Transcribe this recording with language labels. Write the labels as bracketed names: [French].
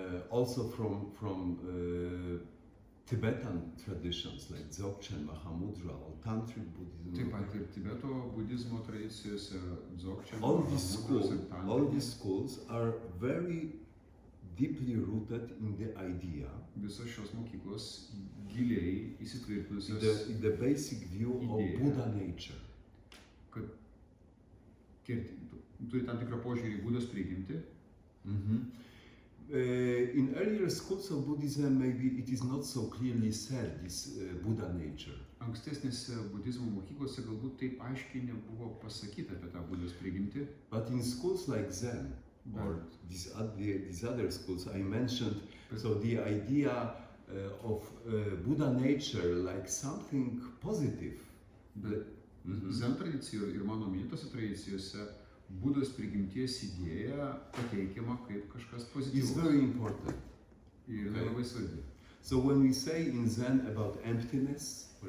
[English] also from Tibetan traditions like Dzogchen, Mahamudra, or Tantric Buddhism, [Lithuanian] taip pat ir Tibeto budizmo tradicijose, Dzogchen, [English] all [Lithuanian] Mahamudros [English] these schools are very deeply rooted in the idea, [Lithuanian] visos šios mokyklos giliai įsitvirtinusios, [English] in the basic view of Idea. Buddha nature. [Lithuanian] kad turi tam tikrą požiūrį į Budos prigimtį. [English] In earlier schools of Buddhism, maybe it is not so clearly said, this Buddha nature. [Lithuanian] Ankstesnėse budizmo mokyklose galbūt taip aiškiai nebuvo pasakyta apie tą Budos prigimtį, [English] But in schools like Zen, or these other schools I mentioned, so the idea of Buddha nature like something positive. [Lithuanian] bet Zen tradicijoje ir mano minėtose tradicijose Budos prigimties idėja pateikiama kaip kažkas [English] It's [Lithuanian] pozityvus. [English] very important. [Lithuanian] Ir jinai labai svarbi. [English] So when we say in Zen about emptiness, for